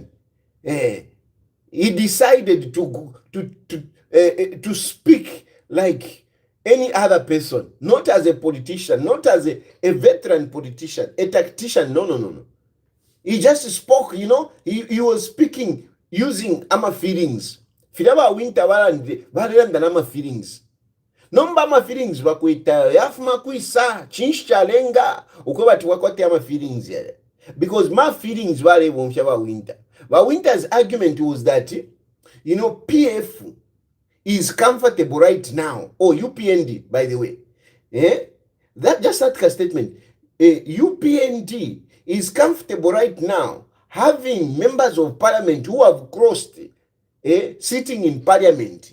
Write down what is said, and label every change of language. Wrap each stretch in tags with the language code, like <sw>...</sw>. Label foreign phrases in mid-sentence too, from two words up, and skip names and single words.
<en>He decided to speak like any other person, not as a politician, not as a veteran politician, a tactician. No. He just spoke, he was speaking using ama feelings.</en> <bem>Filaba winter valanda nama feelings. Nomba ama feelings vakuita yafuma kuisa chinchalenga ukwati wakwati ama feelings yale.</bem> <en>Because my feelings were winter. But winter's argument was that, PF is comfortable right now. Oh, UPND, by the way. That statement. UPND is comfortable right now having members of parliament who have crossed sitting in parliament.</en>